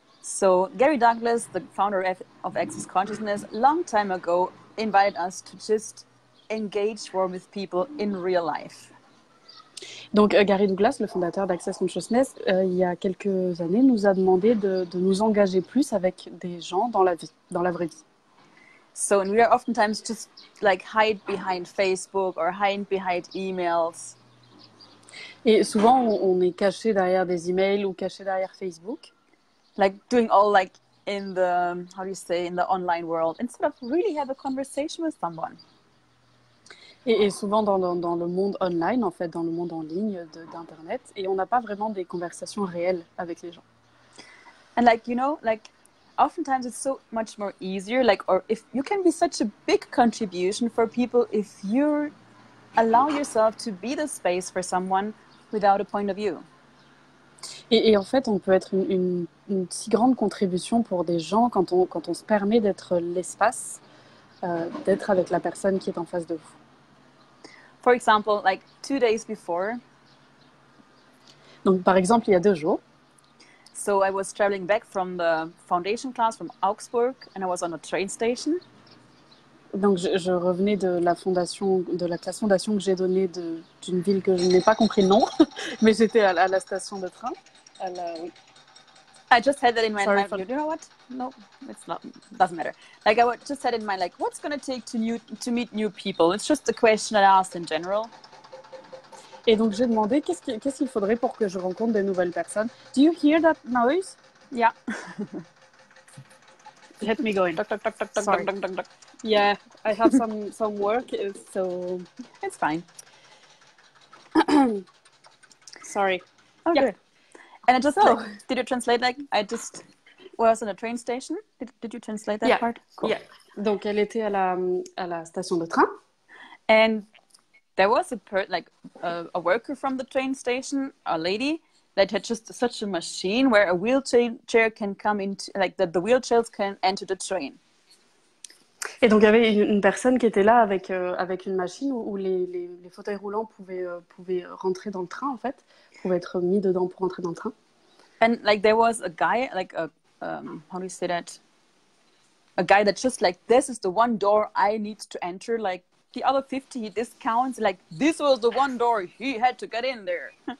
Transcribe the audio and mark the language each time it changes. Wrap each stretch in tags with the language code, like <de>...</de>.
<en>So Gary Douglas, the founder of Access Consciousness, long time ago invited us to just engage more with people in real life.</en> <fr>Donc Gary Douglas, le fondateur d'Access Consciousness, il y a quelques années, nous a demandé de nous engager plus avec des gens dans la vie, dans la vraie vie.</fr> <en>So we are oftentimes just like hide behind Facebook or hide behind emails.</en> <fr>Et souvent, on est caché derrière des emails ou caché derrière Facebook.</fr> <en>Like doing all like in the, how do you say, in the online world, instead of really have a conversation with someone.</en> <fr>Et souvent dans le monde online, en fait, dans le monde en ligne d'Internet. Et on n'a pas vraiment des conversations réelles avec les gens.</fr> <en>And like, you know, like oftentimes it's so much more easier, like, or if you can be such a big contribution for people if you allow yourself to be the space for someone without a point of view.</en> <fr>Et en fait, on peut être une si grande contribution pour des gens quand on se permet d'être l'espace, d'être avec la personne qui est en face de vous.</fr> <en>For example, like 2 days before.</en> <fr>Donc, par exemple, il y a 2 jours.</fr> <en>So I was traveling back from the foundation class from Augsburg and I was on a train station.</en> <fr>Donc, je revenais de la classe fondation que j'ai donnée d'une ville que je n'ai pas compris le nom, mais j'étais à la station de train. Oui.</fr> <en>I just had that in my mind. You know what? No, it's not. Doesn't matter. Like I just had in mind, like, what's going to take to meet new people? It's just a question I asked in general.</en> <fr>Et donc j'ai demandé qu'est-ce qu'il faudrait pour que je rencontre de nouvelles personnes.</fr> <en>Do you hear that noise? Yeah. Let me go in. Sorry. Yeah, I have some work, so it's fine. Sorry. Oh, yeah. Good. And I just did you translate like I just was on a train station? Did you translate that part? Cool. Yeah.</en> <fr>Donc elle était à la station de train.</fr> <en>And there was a worker from the train station, a lady that had just such a machine where a wheelchair can come into, like that the wheelchairs can enter the train.</en> <fr>Et donc il y avait une personne qui était là avec une machine où les fauteuils roulants pouvaient rentrer dans le train en fait, pouvaient être mis dedans pour rentrer dans le train.</fr> <en>And like there was a guy, like a how do you say that? A guy that just like, this is the one door I need to enter. Like the other 50 discounts, like this was the one door he had to get in there.</en>